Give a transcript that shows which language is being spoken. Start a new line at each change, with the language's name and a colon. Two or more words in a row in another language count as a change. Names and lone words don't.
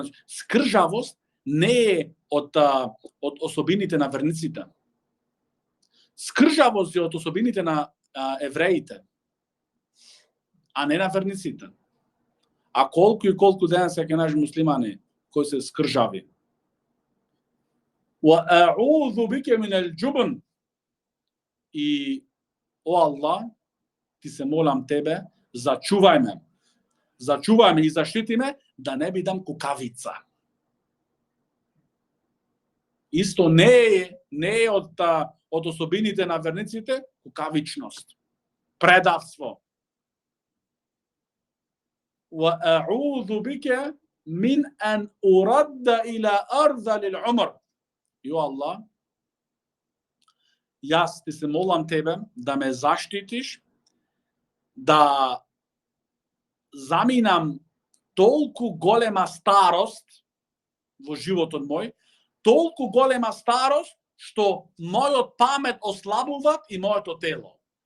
Macedonian: Скржавост не е од особините на верниците. Скржавост е од особините на евреите, а не на верниците. А колку и колку денес ќе наши муслимани кои се скржави.
Arabic: وأعوذ بك من الجبن.
Macedonian: И о Аллах, ти се молам тебе, зачувај ме. Зачувај ме и заштити ме да не бидам кукавица. Исто не е од особините на верниците кукавичност, предавство.
Arabic: وأعوذ بك من أن أرد إلى أرذل العمر.
Macedonian: И о Аллах, јас ти се молам тебе да ме заштитиш, да заминам толку голема старост во животот мој, толку голема старост што мојот памет ослабува и моето тело.